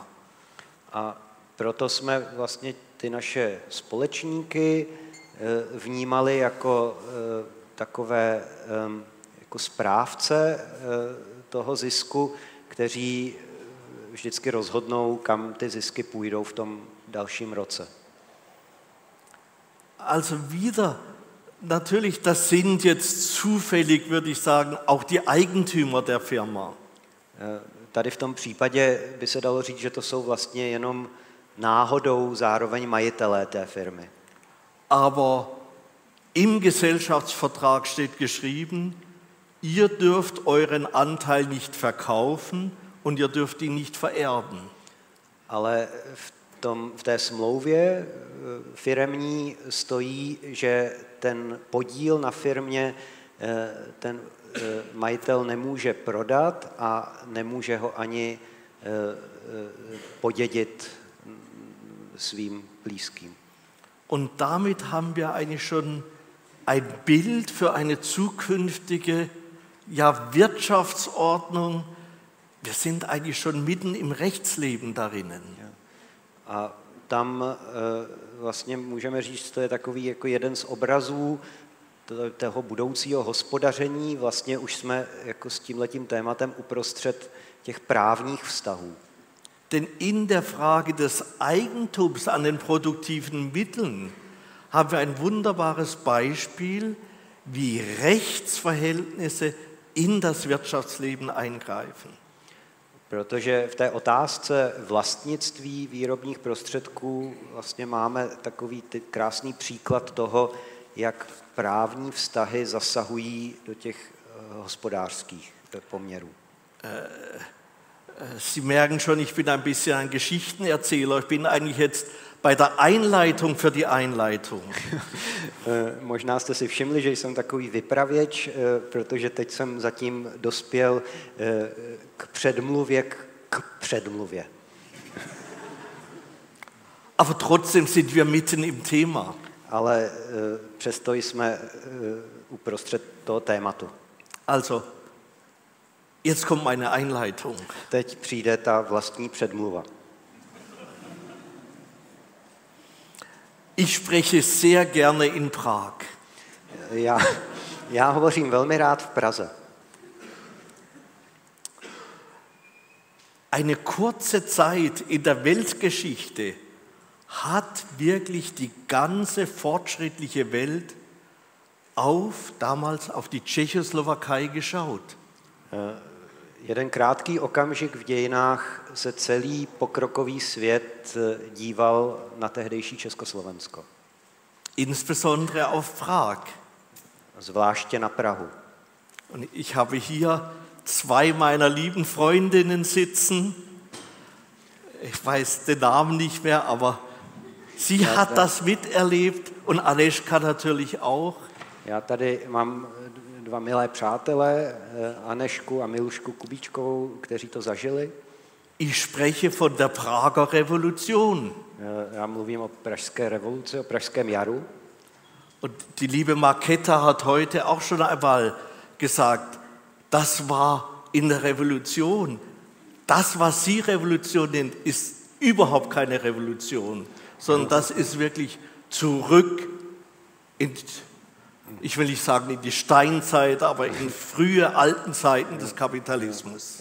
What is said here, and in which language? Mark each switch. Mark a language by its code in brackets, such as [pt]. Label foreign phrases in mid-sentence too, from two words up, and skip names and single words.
[cs] A proto jsme vlastně ty naše společníky vnímali jako takové jako správce toho zisku, kteří vždycky rozhodnou, kam ty zisky půjdou v tom dalším roce. [de] Also wieder, natürlich, das sind jetzt zufällig, würde ich sagen, auch die Eigentümer der Firma. [cs] Tady v tom případě by se dalo říct, že to jsou vlastně jenom náhodou zároveň majitelé té firmy. [de] Aber im Gesellschaftsvertrag steht geschrieben, ihr dürft euren Anteil nicht verkaufen und ihr dürft ihn nicht vererben. [cs] Ale v té smlouvě firemní stojí, že ten podíl na firmě ten majitel nemůže prodat a nemůže ho ani podědit svým blízkým. [de] Und damit haben wir eigentlich schon ein Bild für eine zukünftige Wirtschaftsordnung. Wir sind eigentlich schon mitten im Rechtsleben darinnen. [cs] A tam vlastně můžeme říct, to je takový jako jeden z obrazů toho budoucího hospodaření. Vlastně už jsme jako s tímhletím tématem uprostřed těch právních vztahů. [de] Denn in der Frage des Eigentums an den produktiven Mitteln haben wir ein wunderbares Beispiel, wie Rechtsverhältnisse in das Wirtschaftsleben eingreifen. [cs] Protože v té otázce vlastnictví výrobních prostředků vlastně máme takový krásný příklad toho, jak právní vztahy zasahují do těch hospodářských poměrů. [de] Sie merken schon, ich bin ein bisschen ein Geschichtenerzähler. Ich bin eigentlich jetzt bei der Einleitung für die Einleitung. [cs] Možná jste si všimli, že jsem takový vypravěč, protože teď jsem zatím dospěl k předmluvě k předmluvě. [de] Aber trotzdem sind wir mitten im Thema. [cs] Ale přesto jsme uprostřed toho tématu. [de] Also, jetzt kommt meine Einleitung. [cs] Teď přijde ta vlastní předmluva. [de] Ich spreche sehr gerne in Prag. [cs] Já hovořím velmi rád v Praze. [de] Eine kurze Zeit in der Weltgeschichte hat wirklich die ganze fortschrittliche Welt damals auf die Tschechoslowakei geschaut. [cs] Jeden krátký okamžik v dějinách se celý pokrokový svět díval na tehdejší Československo. [de] Insbesondere auf Prag. [cs] Zvláště na Prahu. [de] Und ich habe hier zwei meiner lieben Freundinnen sitzen. Ich weiß den Namen nicht mehr, aber sie hat das miterlebt und Anežka natürlich auch. [cs] Já tady mám dva milé přátelé, Anežku a Milušku Kubíčkovou, kteří to zažili. [de] Ich spreche von der Prager Revolution. [cs] Já mluvím o pražské revoluci, o pražském jaru. [de] Und die liebe Marketa hat heute auch schon einmal gesagt, das war in der Revolution. Das, was sie Revolution nennt, ist überhaupt keine Revolution, sondern das ist wirklich zurück in, ich will nicht sagen in die Steinzeit, aber in frühe alten Zeiten des Kapitalismus.